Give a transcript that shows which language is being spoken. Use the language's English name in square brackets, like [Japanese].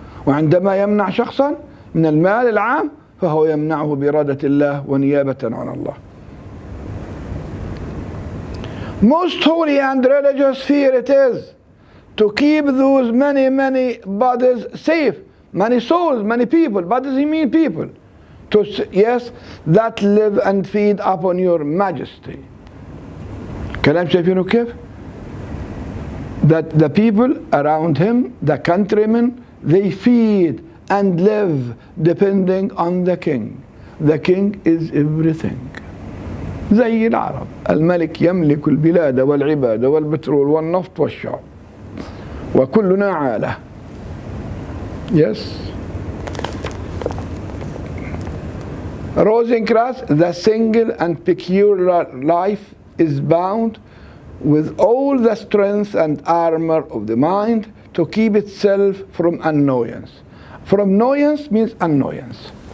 [Arabic] وعندما يمنع شخصا من المال العام فهو يمنعه بإرادة الله ونيابة عن الله. [English] Most holy and religious fear it is to keep those many bodies safe, many souls, many people. Bodies, you mean people. Yes, that live and feed upon your majesty. [Arabic] كلام شايفينه كيف؟ [English] That the people around him, the countrymen, they feed and live depending on the king. the king is everything. [Arabic] زي العرب، الملك يملك البلاد والعباد والبترول والنفط والشعب وكلنا عالة. [English] Yes. Rosencrantz, the single and peculiar life is bound with all the strength and armor of the mind to keep itself from annoyance. From annoyance means annoyance.